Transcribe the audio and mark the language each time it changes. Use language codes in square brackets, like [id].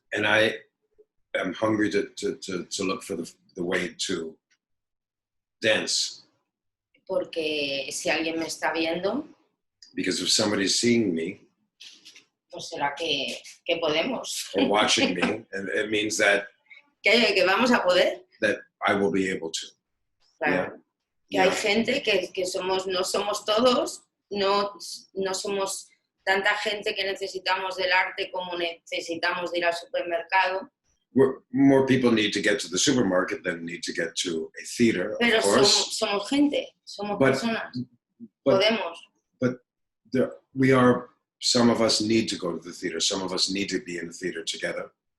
[en] And I am hungry to look for the way to dance. [es] Porque si alguien me está viendo, [en] because if somebody's seeing me, [es] pues será que podemos. [en] Or watching me, and it means that [es] que vamos a poder. [en] That I will be able to. [es] Claro. [en] Yeah. [es] Que hay gente que no somos todos, no somos tanta gente que necesitamos del arte como necesitamos de ir al supermercado. [en] More people need to get to the supermarket than need to get to a theater. [es] Pero somos gente, somos personas. Podemos. [en] But some of us need to go to the theater. Some of us need to be in the theater together.